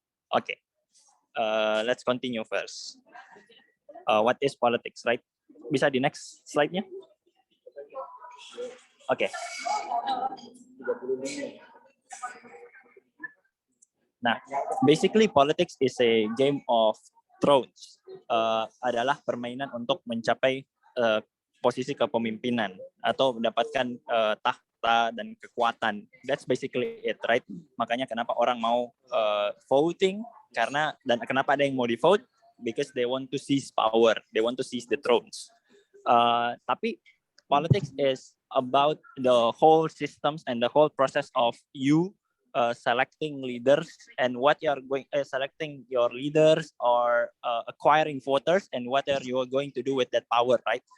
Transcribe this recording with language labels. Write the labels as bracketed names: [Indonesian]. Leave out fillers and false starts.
[English] Okay. Let's continue first. What is politics, right? [Indonesian] Bisa di next slide-nya? Oke. [English] Nah, basically politics is a game of thrones. [Indonesian] Adalah permainan untuk mencapai posisi kepemimpinan atau mendapatkan tahta dan kekuatan. [English] That's basically it, right? [Indonesian] Makanya kenapa orang mau voting, dan kenapa ada yang mau di vote? [English] Because they want to seize power, they want to seize the thrones. Tapi politics is about the whole systems and the whole process of you selecting leaders and what you are selecting your leaders or acquiring voters and what are you going to do with that power, right?